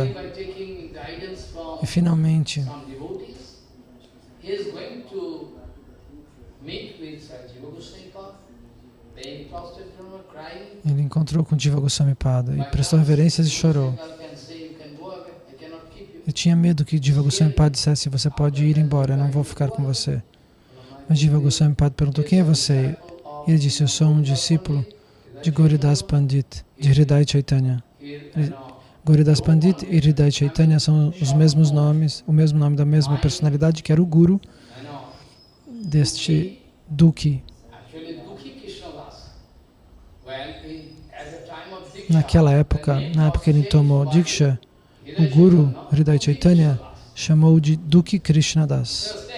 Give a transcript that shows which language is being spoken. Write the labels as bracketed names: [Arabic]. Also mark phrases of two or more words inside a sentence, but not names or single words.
[Portuguese] E finalmente ele encontrou com Jiva Goswami Pada e prestou reverências e chorou. Eu tinha medo que Jiva Goswami Pada dissesse: você pode ir embora, eu não vou ficar com você. Mas Jiva Goswami Pada perguntou: quem é você? E ele disse: eu sou um discípulo de Gauridas Pandit, de Hridaya Chaitanya. Gauridas Pandit e Hridaya Chaitanya são os mesmos nomes, o mesmo nome da mesma personalidade, que era o guru deste Dukhi. Naquela época, na época que ele tomou Diksha, o guru Hridaya Chaitanya chamou de Dukhi Krishna Das.